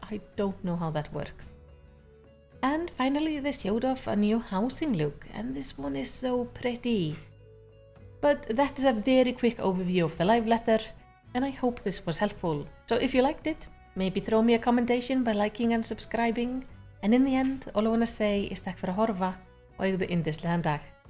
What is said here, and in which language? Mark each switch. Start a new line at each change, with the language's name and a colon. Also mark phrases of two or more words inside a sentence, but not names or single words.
English: I don't know how that works. And finally they showed off a new housing look, and this one is so pretty. But that is a very quick overview of the live letter, and I hope this was helpful. So if you liked it, maybe throw me a commentation by liking and subscribing. And in the end, all I want to say is
Icelandic: takk fyrir að horfa og eigðu yndislegan dag.